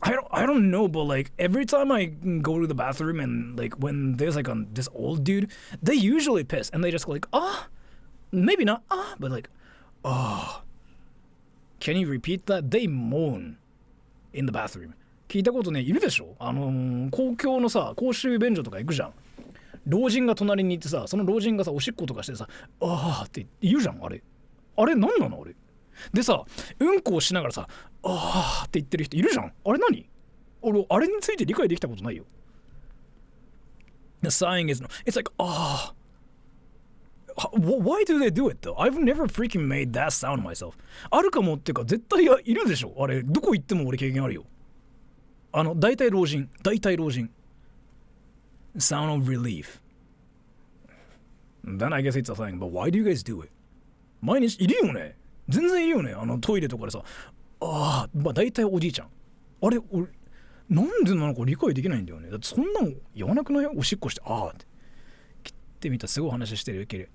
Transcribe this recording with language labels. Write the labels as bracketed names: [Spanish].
[English] I don't know, but like every time I go to the bathroom and like when there's like this old dude, they usually piss and they just go like, maybe not, but like, can you repeat that? They moan in the bathroom. [Japanese] 聞いたことね、いるでしょ？公共のさ、公衆便所とか行くじゃん。老人が隣に行ってさ、その老人がさ、おしっことかしてさ、って言うじゃん、あれ。あれ、なんなのあれ。でさ、うんこをしながらさ、って言ってる人いるじゃん。あれ何？俺、あれについて理解できたことないよ。 [English] The sighing is no. It's like, why do they do it though? I've never freaking made that sound myself. [Japanese] あるかもっていうか、絶対いるでしょ。あれ、どこ行っても俺経験あるよ。大体老人。 [English] Sound of relief. Then I guess it's a thing. But why do you guys do it? [Japanese] 毎日いるよね。全然いるよね。トイレとかでさ、まあ大体おじいちゃん。あれ、俺、なんでなのか理解できないんだよね。だってそんなの言わなくない？おしっこして、ああって。切ってみたらすごい話してる。ウケる。